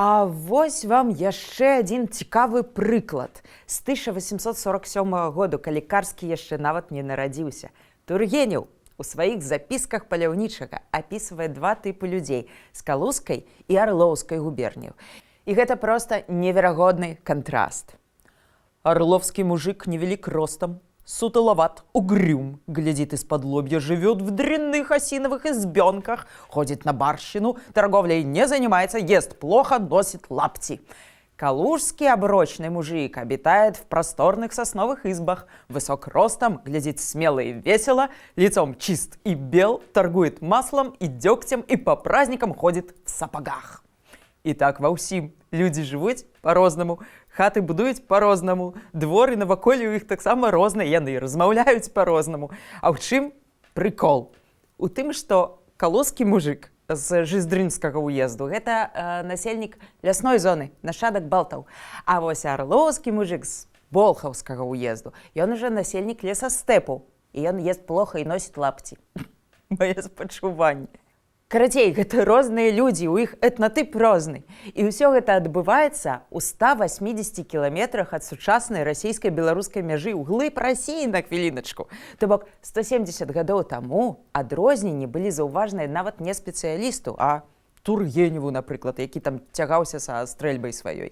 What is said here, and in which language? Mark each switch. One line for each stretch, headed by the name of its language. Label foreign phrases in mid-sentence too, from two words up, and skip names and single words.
Belarusian: А вось вам яшчэ адзін цікавы прыклад. З 1847 году, калі Карскі яшчэ нават не нарадзіўся, Тургенеў у сваіх запісках паляўнічага апісвае два тыпы людзей з Калужскай і Арлоўскай губерняў. І гэта проста неверагодны кантраст.
Russian: Орловский мужик невелик ростом, сутуловат, угрюм, глядит из-под лобья, живет в дрянных осиновых избенках, ходит на барщину, торговлей не занимается, ест плохо, носит лапти. Калужский оброчный мужик обитает в просторных сосновых избах, высок ростом, глядит смело и весело, лицом чист и бел, торгует маслом и дегтем и по праздникам ходит в сапогах.
Belarusian: І так ва ўсім. Людзі жывуць па-рознаму, хаты будуюць па-рознаму, дворы наваколле ў іх таксама розныя, яны размаўляюць па-рознаму. А ў чым прыкол? У тым, што калужскі мужык з Жиздрынскага уезду гэта насельнік лясной зоны, нашчадак балтаў. А вось арлоўскі мужык з Болхаўскага уезду, ён уже насельнік лесастэпу, і ён
Russian: ест плохо
Belarusian: і носіць лапці. Мае спачуванне. Карацей, гэта розныя людзі, у іх этнатып розны. І ўсё гэта адбываецца ў 180 кіламетрах ад сучаснай расійска-беларускай мяжы ў глыб Расіі, на хвіліначку. То бок 170 гадоў таму адрозненні былі заўважныя нават не спецыялісту, а Тургеневу, напрыклад, які там цягаўся са стрэльбай сваёй.